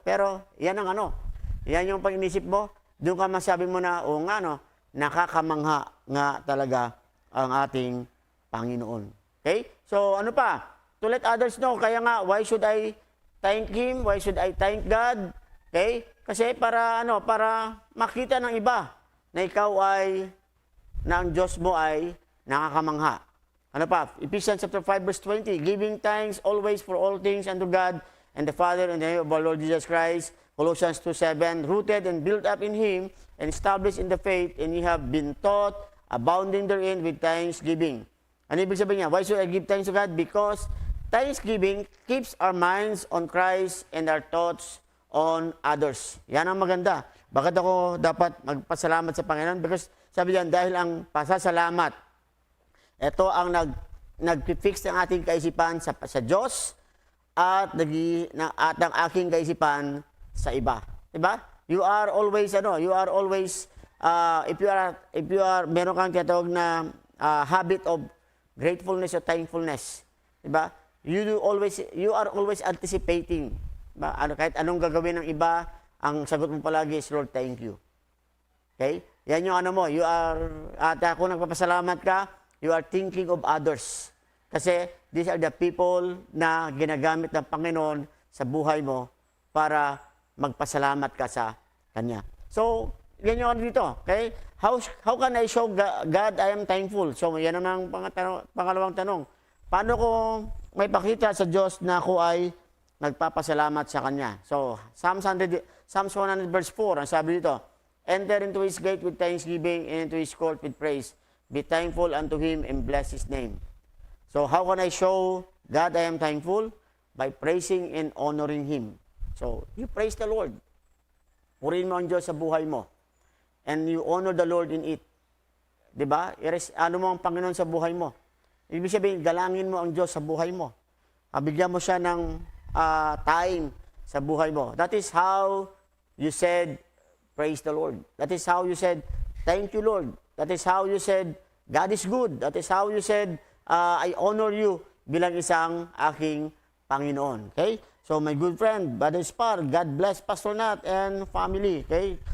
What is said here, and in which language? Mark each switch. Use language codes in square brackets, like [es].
[tl] Pero, yan ang yan yung pag-inisip mo, doon ka masabi mo na, o nga, nakakamangha nga talaga ang ating Panginoon. [en] Okay? So, [tl] ano pa? [en] To let others know. Kaya nga, why should I thank Him? Why should I thank God? Okay? [tl] Kasi para makita ng iba na ikaw na ang Diyos mo ay nakakamangha. Ano pa? [en] Ephesians chapter 5 verse 20, giving thanks always for all things unto God and the Father in the name of our Lord Jesus Christ. Colossians 2:7, rooted and built up in Him and established in the faith, and ye have been taught, abounding therein with thanksgiving. [tl] Ano ibig sabihin niya? [en] Why should I give thanks to God? Because thanksgiving keeps our minds on Christ and our thoughts on others. [tl] Yan ang maganda. Bakit ako dapat magpasalamat sa Panginoon? Because sabi diyan, dahil ang pasasalamat, ito ang nag-fix ng ating kaisipan sa Diyos at ang aking kaisipan sa iba. Diba? [en] You are always, if you are, [tl] meron kang tinatawag na [en] habit of gratefulness or thankfulness. Diba? You are always anticipating. Diba? [tl] Kahit anong gagawin ng iba, ang sagot mo palagi is, Lord, thank you. Okay? Yan yung at kung nagpapasalamat ka, [en] you are thinking of others. [tl] Kasi these are the people na ginagamit ng Panginoon sa buhay mo para magpasalamat ka sa Kanya. So, yan yung dito. Okay? [en] How can I show God I am thankful? [tl] So, yan ang pangalawang tanong. Paano ko may pakita sa Diyos na ako ay nagpapasalamat sa Kanya? [en] So, Psalms 100 verse 4, [tl] ang sabi dito, [en] enter into His gate with thanksgiving and into His court with praise. Be thankful unto Him and bless His name. So, how can I show God I am thankful? By praising and honoring Him. So, you praise the Lord. [tl] Purihin mo ang Diyos sa buhay mo. [en] And you honor the Lord in it. [tl] Diba? Ano mo ang Panginoon sa buhay mo. Ibig sabihin, galangin mo ang Diyos sa buhay mo. Bigyan mo siya ng time sa buhay mo. [en] That is how you said, praise the Lord. That is how you said, thank you, Lord. That is how you said, God is good. That is how you said, I honor you [tl] bilang isang aking Panginoon. [en] Okay? So, my good friend, Brother Spar, God bless Pastor Nat and family. Okay?